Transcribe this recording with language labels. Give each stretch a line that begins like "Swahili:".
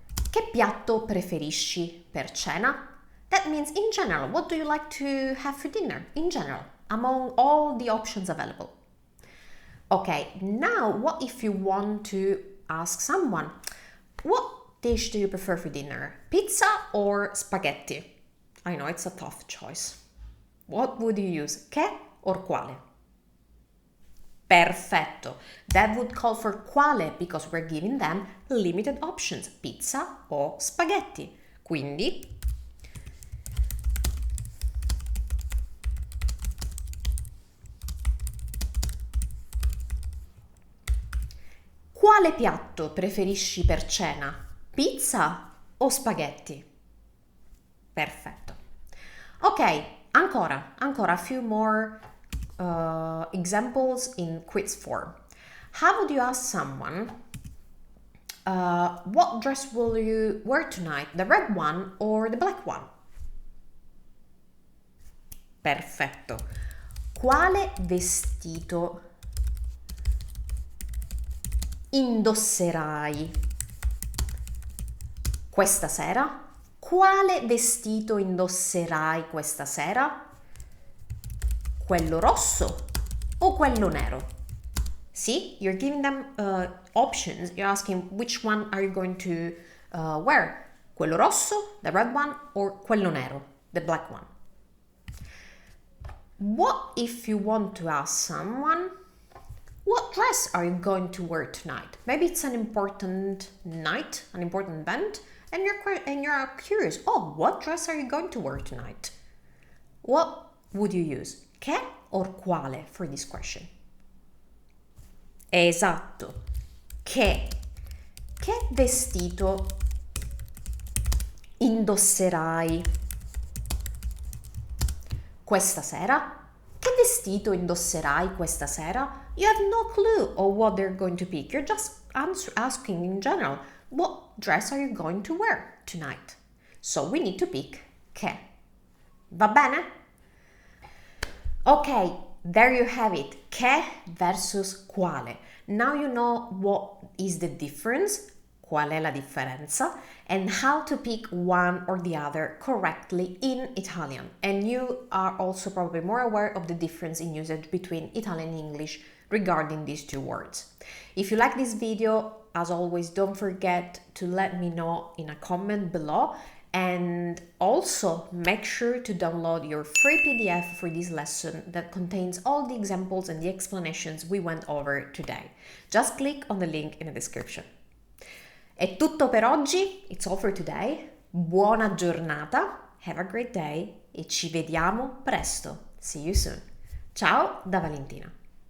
Italian: Che piatto preferisci per cena?
English: That means in general, what do you like to have for dinner? In general, among all the options available. Okay, now what if you want to ask someone, what dish do you prefer for dinner? Pizza or spaghetti? I know it's a tough choice. What would you use? Che or quale?
Italian: Perfetto.
English: That would call for quale because we're giving them limited options,
Italian: pizza o spaghetti. Quindi quale piatto preferisci per cena? Pizza o spaghetti? Perfetto. Ok, ancora
English: a few more examples in quiz form. How would you ask someone, what dress will you wear tonight? The red one or the black one?
Italian: Perfetto. Quale vestito indosserai questa sera? Quale vestito indosserai questa sera? Quello rosso o quello nero?
English: See, you're giving them options. You're asking which one are you going to wear?
Italian: Quello rosso,
English: the red one, or
Italian: quello nero,
English: the black one? What if you want to ask someone, what dress are you going to wear tonight? Maybe it's an important night, an important event, and you're curious, oh, what dress are you going to wear tonight? What would you use? Che or quale for this question?
Italian: Esatto. Che vestito indosserai questa sera? Che vestito indosserai questa sera?
English: You have no clue of what they're going to pick. You're just asking in general, what dress are you going to wear tonight? So we need to pick che.
Italian: Va bene?
English: Ok, there you have it. Che versus quale. Now you know what is the difference,
Italian: qual è la differenza,
English: and how to pick one or the other correctly in Italian. And you are also probably more aware of the difference in usage between Italian and English regarding these two words. If you like this video, as always, don't forget to let me know in a comment below. And also make sure to download your free PDF for this lesson that contains all the examples and the explanations we went over today. Just click on the link in the description.
Italian: È tutto per oggi,
English: it's all for today.
Italian: Buona giornata,
English: have a great day
Italian: e ci vediamo presto.
English: See you soon.
Italian: Ciao da Valentina.